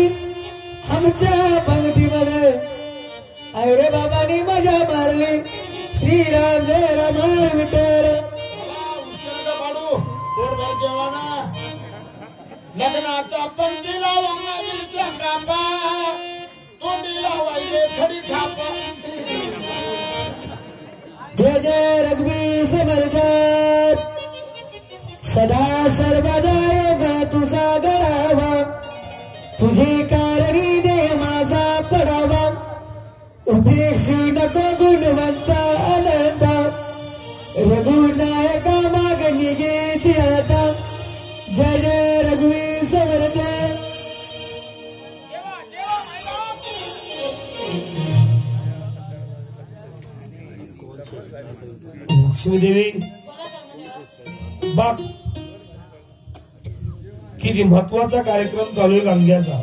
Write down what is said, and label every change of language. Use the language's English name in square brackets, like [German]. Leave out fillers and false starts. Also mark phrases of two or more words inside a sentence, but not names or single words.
[Marathi] आमच्या पंक्तीमध्ये अरे बाबांनी मजा मारली. श्रीराम जय राम विठ्ठल. जेवाना लग्नाच्या पंक्तीला वांगाच्या कापा, तोंडीला वाहिले खडी खापा. जय जय रघुवीर समर्थ, सदा सर्वदा योग तुझा गडावा, तुझे कारणी दे माझा पडावा, उपेक्षी नको गुणवंत आनंदा, रघुनायका मागणी घ्यायची आता. जय जय रघुवीर समर्थ. लक्ष्मी देवी बाप किती महत्वाचा कार्यक्रम चालू आहे गंग्याचा.